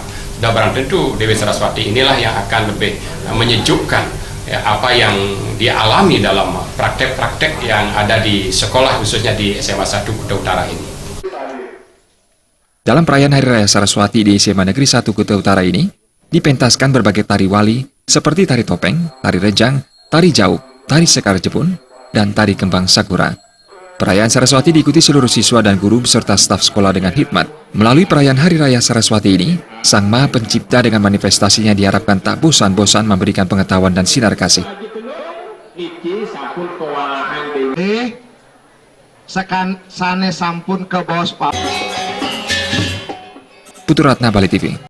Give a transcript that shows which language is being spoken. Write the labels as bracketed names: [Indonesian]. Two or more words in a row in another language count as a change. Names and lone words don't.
[Indonesian] Sudah barang tentu Dewi Saraswati inilah yang akan lebih menyejukkan ya, apa yang dia alami dalam praktek-praktek yang ada di sekolah, khususnya di SMA 1 Kuta Utara ini. Dalam perayaan Hari Raya Saraswati di SMA Negeri 1 Kuta Utara ini, dipentaskan berbagai tari wali seperti tari topeng, tari rejang, tari jauk, tari sekar jepun, dan tari kembang sakura. Perayaan Saraswati diikuti seluruh siswa dan guru beserta staf sekolah dengan hikmat. Melalui perayaan Hari Raya Saraswati ini, Sang Maha Pencipta dengan manifestasinya diharapkan tak bosan-bosan memberikan pengetahuan dan sinar kasih. [Balinese] Sane sampun ke bos Pak. [Indonesian] Putu Ratna, Bali TV.